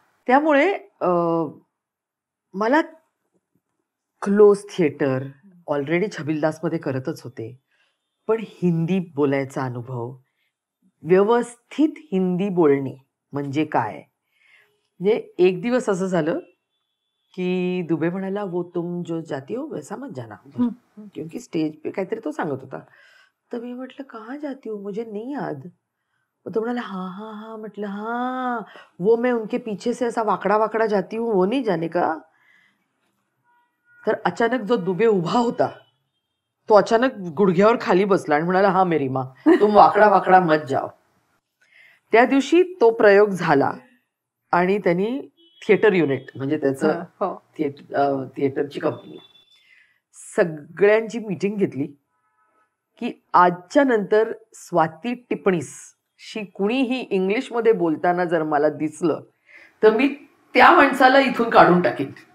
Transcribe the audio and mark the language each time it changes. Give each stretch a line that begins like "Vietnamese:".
Marathi: त्यामुळे मला close theatre already Chhabildas मध्ये करतच होते, पण हिंदी बोलायचा अनुभव, व्यवस्थित हिंदी बोलणे म्हणजे काय. म्हणजे एक दिवस असं झालं की दुबे म्हणाला,
Hindi: वो तुम जो जाती हो वैसा मत जाना, क्योंकि स्टेज पे
Marathi: काहीतरी तो सांगत होता. तर मी म्हटलं
Hindi: कहाँ जाती हो, मुझे नहीं याद.
Marathi: तो म्हणाला हाँ हाँ हाँ.
Hindi: म्हटलं हाँ, वो मैं उनके पीछे से ऐसा वाकड़ा वाकड़ा जाती हूँ, वो नहीं जाने का.
Marathi: तर अचानक जो दुबे उभा होता तो अचानक गुडघ्यावर खाली बसला आणि म्हणाला,
Hindi: हा मेरी माँ, तुम वाकडा वाकडा मत जाओ.
Marathi: त्या दिवशी तो प्रयोग झाला आणि त्यांनी थिएटर युनिट, म्हणजे त्याचं थिएटरची कंपनी, सगळ्यांची मीटिंग घेतली की आजच्या नंतर स्वाती टिपणीस शी कुणीही इंग्लिशमध्ये बोलताना जर मला दिसलं तर मी त्या माणसाला इथून काढून टाकीन.